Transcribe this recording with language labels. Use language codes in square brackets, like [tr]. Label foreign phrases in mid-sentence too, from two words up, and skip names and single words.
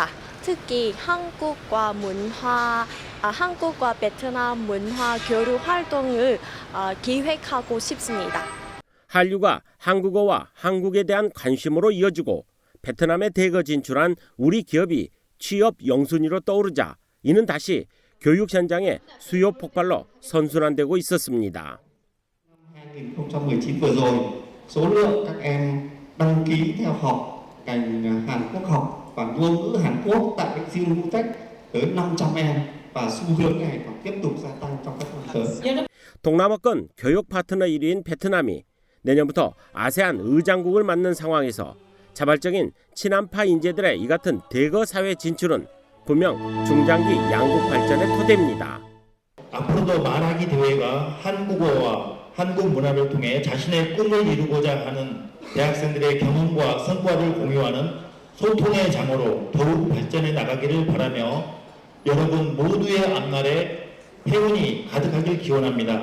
[ko] 특히 한국과 베트남 문화 교류 활동을 기획하고 싶습니다. 한류가 한국어와 한국에 대한 관심으로 이어지고 베트남에 대거 진출한 우리 기업이 취업 영순위로 떠오르자 이는 다시 교육 현장의 수요 폭발로 선순환되고 있었습니다. [vi] 2019 vừa rồi, số lượng các em đăng ký theo học ngành Hàn Quốc học và ngôn ngữ Hàn Quốc tại Bệnh Siêu Vũ Tech tới 500 em và xu hướng này còn tiếp tục gia tăng trong các năm tới. [ko] 동남아권 교육 파트너 1위인 베트남이 내년부터 아세안 의장국을 맡는 상황에서 자발적인 친한파 인재들의 이 같은 대거 사회 진출은 분명 중장기 양국 발전의 토대입니다. 앞으로도 말하기 대회가 한국어와 한국 문화를 통해 자신의 꿈을 이루고자 하는 대학생들의 경험과 성과를 공유하는 소통의 장으로 더욱 발전해 나가기를 바라며 여러분 모두의 앞날에 행운이 가득하길 기원합니다.